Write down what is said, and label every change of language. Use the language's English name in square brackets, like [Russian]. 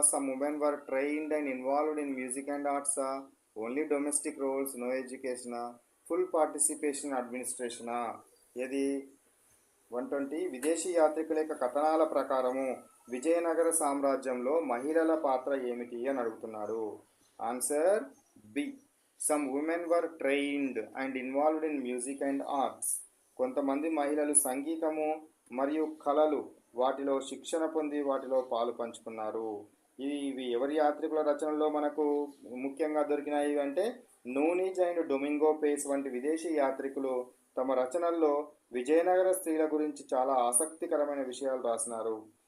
[English] Some women were trained and involved in music and arts. Only domestic roles, no education. Full participation administration. [Telugu] ఇది 120. విదేశీ యాత్రికుల యొక్క కథనాల ప్రకారము విజయనగర సామ్రాజ్యంలో మహిళల పాత్ర ఏమిటి అని అడుగుతున్నాడు. [English] Answer B. Some women were trained and involved in music and arts. [Telugu] కొంతమంది మహిళలు సంగీతము మరియు కళలు వాటిలో శిక్షణ పొంది వాటిలో పాలు పంచుకున్నారు. ఇవి ఎవరి యాత్రికుల రచనలో మనకు ముఖ్యంగా దొరికినాయి అంటే నూనిజ్ అండ్ డొమింగో పేస్ వంటి విదేశీ యాత్రికులు తమ రచనల్లో విజయనగర స్త్రీల గురించి చాలా ఆసక్తికరమైన విషయాలు రాసినారు.